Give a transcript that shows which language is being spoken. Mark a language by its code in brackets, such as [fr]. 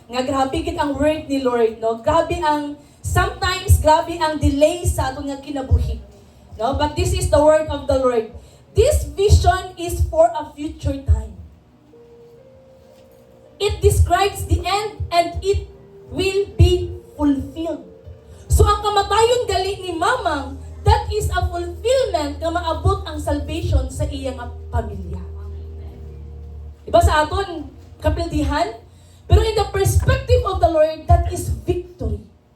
[hil] Nga grabe gid ang word ni Lord, no? Grabe ang, [en] sometimes [hil] grabe ang delay sa aton nga kinabuhi. No? [en] But this is the word of the Lord. This vision is for a future time. It describes the end and it will be fulfilled. [hil] So ang kamatayon gali ni Mamang, [en] that is a fulfillment [hil] na maabot ang salvation sa iyang pamilya. Diba sa aton kapildihan? Pero [en] in the perspective of the Lord, that is victory.